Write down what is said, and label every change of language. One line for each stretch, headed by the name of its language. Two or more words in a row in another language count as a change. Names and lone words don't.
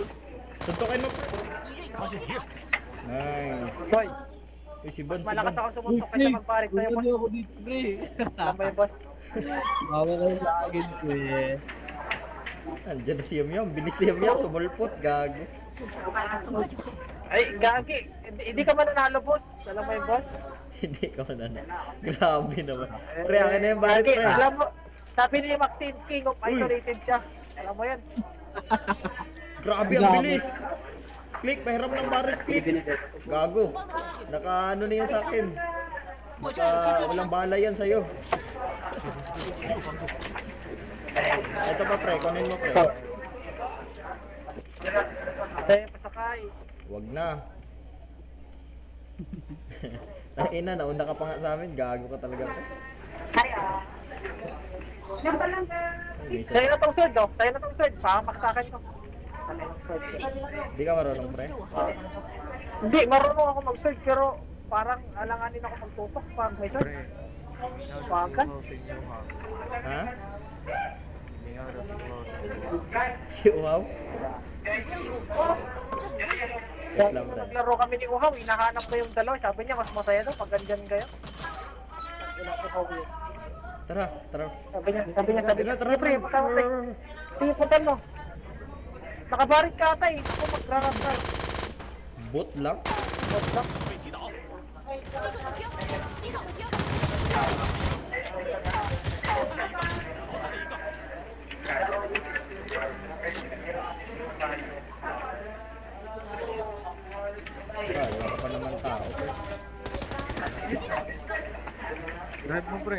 Filipino: Suntukin mo, pre. Nice. Boy, Uy, si Ban, si malakas Ban. ako sumuntok kaysa magparik sa'yo, boss. Ako dito, pre. Alam mo yun, boss? Bawa kayo sa akin, pre. Andiyan na si Yum Yum. Bilis si Yum Yum. Tumulpot, gago.
Chinese: 很快就好。
Filipino: Ay, gagi. Hindi ka mananalo, boss. Alam mo yun, boss? Hindi ka man ano. Grabe naman. Pre, akin na yung Barret, Gagi, pre. alam mo, sabi ni Maxine,
English: king of isolated
Filipino: siya. Alam mo yan? Grabe, ang bilis. Click, pahiram ng Barret, click. Gago. Naka ano na yan sa akin.
Chinese: 我这儿有狙击
Filipino: Walang
Chinese: 枪，
Filipino: bala yan sa'yo. Ito pa, pre. Kunin mo, pre. Tayo pasakay. Wag na. Ina, nauna ka pa nga sa amin. Gago ka talaga, pre. Ay, Sa'yo na tong sword, oh. Sa'yo na tong sword. Pahamak sa akin to.
Chinese: 谢谢。
Filipino: Di ka
Chinese: 这
Filipino: marunong,
Chinese: 东西
Filipino: pre.
Chinese: 对我很有帮助。
Filipino: Hindi, marunong ako mag-sword, pero parang alanganin ako magtutok pag may sword. Pre, Wagan? Ha? Hindi nga daw close. Si Uhaw?
Chinese: 请不要离我们太远，这很危险。
Filipino: Yes lang, Nung pre. naglaro kami ni Uhaw, hinahanap ko yung dalawa. Sabi niya, mas masaya daw pag ganyan kayo. Wala ko Uhaw yun. Tara, tara. Sabi niya, Tara, pre, punta mo, pre. Sige, punta mo. Nakabarit ka ata eh. Ako magrarap ka. Bot lang?
English: What's up?
Chinese: 击中目标，击倒目标。
Filipino: Ah, wala pa naman tao, pre. Drive mo, pre.